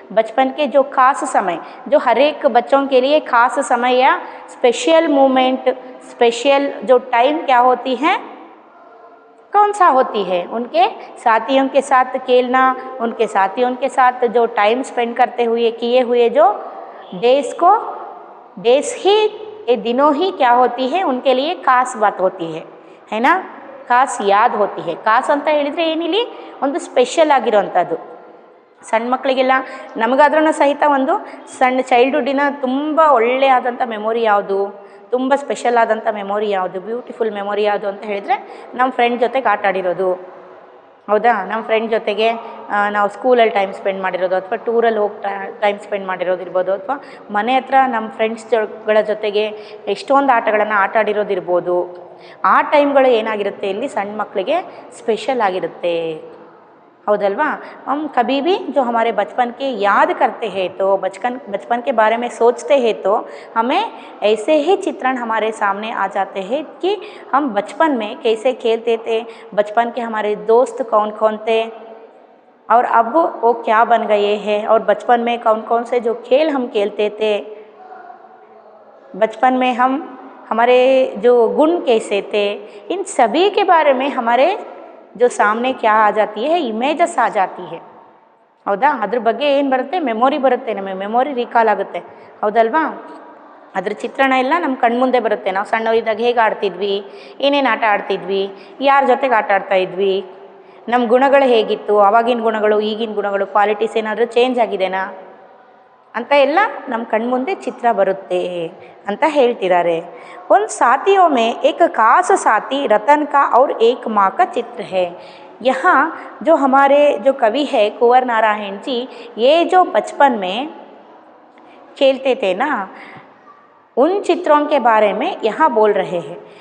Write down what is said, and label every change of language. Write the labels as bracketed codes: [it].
[hi] बचपन के जो खास समय, जो हर एक बच्चों के लिए खास समय या स्पेशल मोमेंट, स्पेशल जो टाइम क्या होती है, कौन सा होती है? उनके साथियों के साथ खेलना, उनके साथियों के साथ जो टाइम स्पेंड करते हुए किए हुए जो डेज ही, ये दिनों ही क्या होती है उनके लिए खास बात होती है ना, खास याद होती है। [kn] खास ಅಂತ ಹೇಳಿದ್ರೆ ಏನಿಲ್ಲಿ ಒಂದು ಸ್ಪೆಷಲ್ ಆಗಿರುವಂಥದ್ದು. ಸಣ್ಣ ಮಕ್ಕಳಿಗೆಲ್ಲ ನಮಗಾದ್ರೂ ಸಹಿತ ಒಂದು ಸಣ್ಣ ಚೈಲ್ಡ್ಹುಡ್ಡಿನ ತುಂಬ ಒಳ್ಳೆಯಾದಂಥ ಮೆಮೊರಿ ಯಾವುದು, ತುಂಬ ಸ್ಪೆಷಲ್ ಆದಂಥ ಮೆಮೊರಿ ಯಾವುದು, ಬ್ಯೂಟಿಫುಲ್ ಮೆಮೊರಿ ಯಾವುದು ಅಂತ ಹೇಳಿದರೆ ನಮ್ಮ ಫ್ರೆಂಡ್ ಜೊತೆಗೆ ಆಟ ಆಡಿರೋದು. ಹೌದಾ? ನಮ್ಮ ಫ್ರೆಂಡ್ ಜೊತೆಗೆ ನಾವು ಸ್ಕೂಲಲ್ಲಿ ಟೈಮ್ ಸ್ಪೆಂಡ್ ಮಾಡಿರೋದು, ಅಥವಾ ಟೂರಲ್ಲಿ ಹೋಗಿ ಟೈಮ್ ಸ್ಪೆಂಡ್ ಮಾಡಿರೋದಿರ್ಬೋದು, ಅಥವಾ ಮನೆ ಹತ್ರ ನಮ್ಮ ಫ್ರೆಂಡ್ಸ್ಗಳ ಜೊತೆಗೆ ಎಷ್ಟೊಂದು ಆಟಗಳನ್ನು ಆಟ ಆಡಿರೋದಿರ್ಬೋದು. ಆ ಟೈಮ್ಗಳು ಏನಾಗಿರುತ್ತೆ ಇಲ್ಲಿ ಸಣ್ಣ ಮಕ್ಕಳಿಗೆ ಸ್ಪೆಷಲ್ ಆಗಿರುತ್ತೆ. हौदलवा? [hi] हम कभी भी जो हमारे बचपन के याद करते हैं तो बचपन के बारे में सोचते हैं तो हमें ऐसे ही चित्रण हमारे सामने आ जाते हैं कि हम बचपन में कैसे खेलते थे, बचपन के हमारे दोस्त कौन कौन थे और अब वो क्या बन गए हैं, और बचपन में कौन कौन से जो खेल हम खेलते थे, बचपन में हमारे जो गुण कैसे थे, इन सभी के बारे में हमारे जो सामने क्या आ जाती है, इमेजेस आ जाती है. [kn] ಹೌದಾ? ಅದ್ರ ಬಗ್ಗೆ ಏನು ಬರುತ್ತೆ? ಮೆಮೊರಿ ಬರುತ್ತೆ, ನಮಗೆ ಮೆಮೊರಿ ರೀಕಾಲ್ ಆಗುತ್ತೆ. ಹೌದಲ್ವಾ? ಅದ್ರ ಚಿತ್ರಣ ಎಲ್ಲ ನಮ್ಮ ಕಣ್ಮುಂದೆ ಬರುತ್ತೆ. ನಾವು ಸಣ್ಣವರಿದ್ದಾಗ ಹೇಗೆ ಆಡ್ತಿದ್ವಿ, ಏನೇನು ಆಟ ಆಡ್ತಿದ್ವಿ, ಯಾರ ಜೊತೆಗೆ ಆಟ ಆಡ್ತಾ ಇದ್ವಿ, ನಮ್ಮ ಗುಣಗಳು ಹೇಗಿತ್ತು, ಆವಾಗಿನ ಗುಣಗಳು ಈಗಿನ ಗುಣಗಳು ಕ್ವಾಲಿಟೀಸ್ ಏನಾದರೂ ಚೇಂಜ್ ಆಗಿದೆನಾ ಅಂತ ಎಲ್ಲ ನಮ್ಮ ಕಣ್ಮುಂದೆ ಚಿತ್ರ ಬರುತ್ತೆ ಅಂತ ಹೇಳ್ತಿದ್ದಾರೆ. [hi] उन साथियों में एक खास साथी रतन का और एक माँ का चित्र है. यहाँ जो हमारे जो कवि है कुंवर नारायण जी, ये जो बचपन में खेलते थे ना, उन चित्रों के बारे में यहाँ बोल रहे हैं.